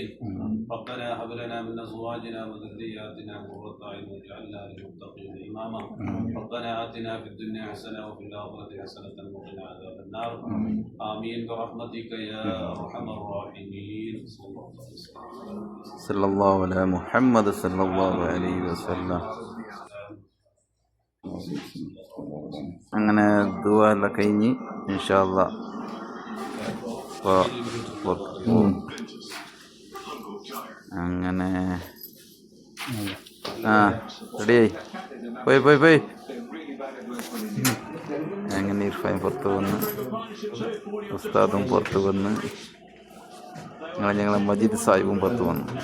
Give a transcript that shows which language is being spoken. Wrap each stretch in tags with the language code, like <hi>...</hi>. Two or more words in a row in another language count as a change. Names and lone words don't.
<ar>ربنا هب لنا من ازواجنا وذرياتنا قرة اعين واجعلنا للمتقين اماما. ربنا آتنا في الدنيا حسنة وفي الآخرة حسنة وقنا عذاب النار. آمين برحمتك يا أرحم الراحمين. صلى الله على محمد صلى الله عليه وسلم.</ar> <ml>അങ്ങനെ ദുആ എല്ലാം കഴിഞ്ഞ്</ml> <ar>إن شاء الله</ar> <ml>അങ്ങനെ റെഡിയായി പോയി അങ്ങനെ ഇർഫാൻ പുറത്ത് വന്ന്, ഉസ്താദും പുറത്ത് വന്ന്, ഞങ്ങളെ മജീദ് സാഹിബും പുറത്ത് വന്നു.</ml>